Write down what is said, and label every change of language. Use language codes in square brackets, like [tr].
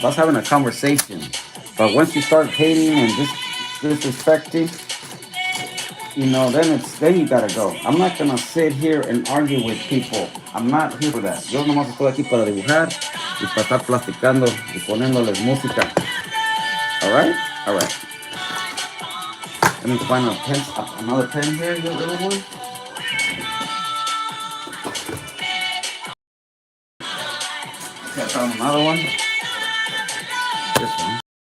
[en] That's having a conversation. But once you start hating and disrespecting, then you gotta go. I'm not gonna sit here and argue with people. I'm not here for that. [es] Yo nomás estoy aquí para dibujar y para estar platicando y poniéndoles música. [en] All right, all right. Let me find another pen here, you little one. Okay, I found another one. This one.